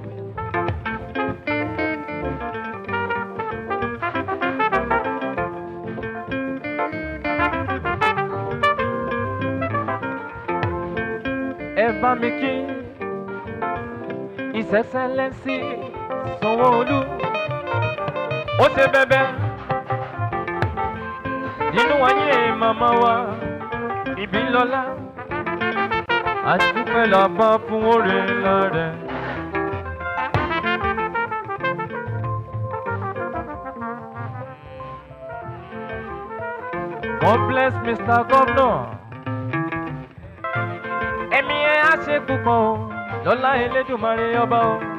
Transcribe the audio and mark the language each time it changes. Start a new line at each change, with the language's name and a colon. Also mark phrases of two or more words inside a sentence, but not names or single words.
Yoruba: Bá mi kí
English: His Excellency
Yoruba: Sanwó-Olú ó ṣe bẹ̀bẹ̀ nínú ayé màmá wa Ìbílọ́lá àdúpẹ́ làbá fún oore ńlá rẹ̀.
English: God bless Mr. Governor.
Yoruba: Ṣe púpọ̀ o, lọ́lá Elédùmarè ọba o.